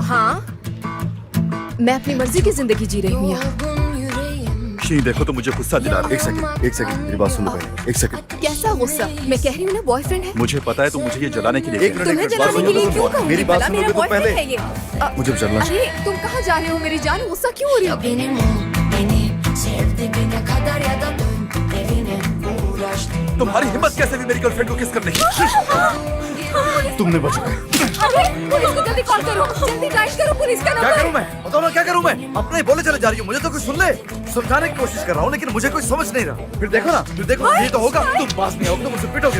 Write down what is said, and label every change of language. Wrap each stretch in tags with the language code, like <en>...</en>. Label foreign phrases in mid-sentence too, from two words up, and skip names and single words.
<hi>हाँ, मैं अपनी मर्जी की जिंदगी जी रही हूँ यहाँ। शी देखो तो मुझे गुस्सा दिला रहा है। एक सेकंड, मेरी बात सुनो पहले। एक सेकंड। कैसा गुस्सा? मैं कह रही हूँ ना, बॉयफ्रेंड है। मुझे पता है तुम मुझे ये जलाने के लिए। एक तुम्हें मिनट, जलाने के लिए क्यों कहूँगी? मेरी बात भला मेरा सुनोगे तो बॉयफ्रेंड पहले। है ये। मुझे चलना चाहिए। अरे तुम कहाँ जा रहे हो मेरी जान? गुस्सा क्यों हो रही हो?</hi> <tr>Benim ol, beni sev dibine kadar ya da dön evine. Uğraştırma.</tr> <hi>तुम्हारी हिम्मत कैसे भी मेरी गर्लफ्रेंड को किस करने की? तुमने बचा। अरे पुलिस को जल्दी कॉल करो, जल्दी डायल करो पुलिस का क्या नंबर। करूं मैं? बताओ ना क्या करूं मैं? अपने ही बोले चले जा रही हूँ, मुझे तो कोई सुन ले। समझाने की कोशिश कर रहा हूँ, लेकिन मुझे कोई समझ नहीं रहा। फिर देखो ना, फिर देखो, ये तो होगा। तुम पास नहीं आओगे तो मुझसे पिटोगे।</hi>